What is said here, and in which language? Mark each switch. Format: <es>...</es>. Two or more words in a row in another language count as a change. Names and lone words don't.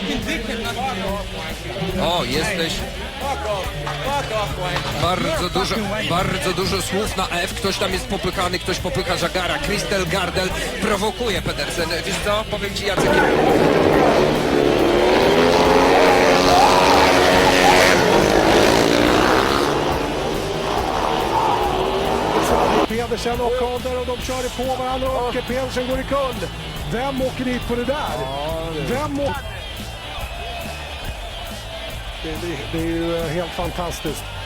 <pl>O, jesteś... Bardzo dużo słów na F, ktoś tam jest popykany, ktoś popycha Żagara, Crystal Gardel prowokuje Pedersen, wiesz co, powiem ci Jacek...</pl> <sv>Pedersen och Calder och de kör på varandra och Pedersen går i kull. Vem åker dit på det där? Vem åker... Det är ju helt fantastiskt.</sv>